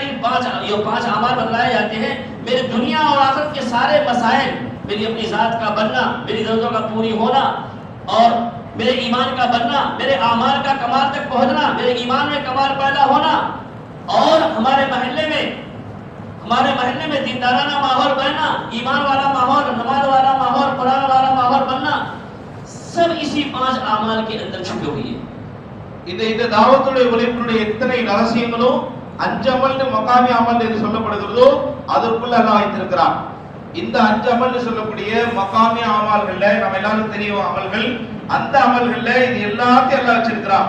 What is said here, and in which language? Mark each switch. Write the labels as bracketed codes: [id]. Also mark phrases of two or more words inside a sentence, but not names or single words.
[ur] ان 5 اعمال بتلائے جاتے ہیں، میرے دنیا اور آخرت کے سارے مسائل، میری اپنی ذات کا بننا، میری ضرورتوں کا پوری ہونا اور میرے ایمان کا بننا، میرے اعمال کا کمال تک پہنچنا، میرے ایمان میں کمال پیدا ہونا اور ہمارے محلے میں دیندارانہ ماحول بننا، ایمان والا ماحول، نماز والا ماحول، قرآن والا ماحول بننا، سب اسی 5 اعمال کے اندر چھپے ہوئے ہیں. [ta] இந்த தாவத்துடைய உழைப்பினுடைய எத்தனை ரகசியங்களும் 5 அமல் [ur] مقامی عمل [ta] என்று சொல்லப்படுகிறதோ அதற்குள்ள அல்லாஹ் வைத்திருக்கிறான். இந்த 5 அமல் சொல்லக்கூடிய மகாமி அமல்கள்ல நம்ம எல்லாரும் தெரியும் அமல்கள் அந்த அமல்கள்ல இது எல்லாத்தையும் அல்லாஹ் வச்சிருக்கிறான்.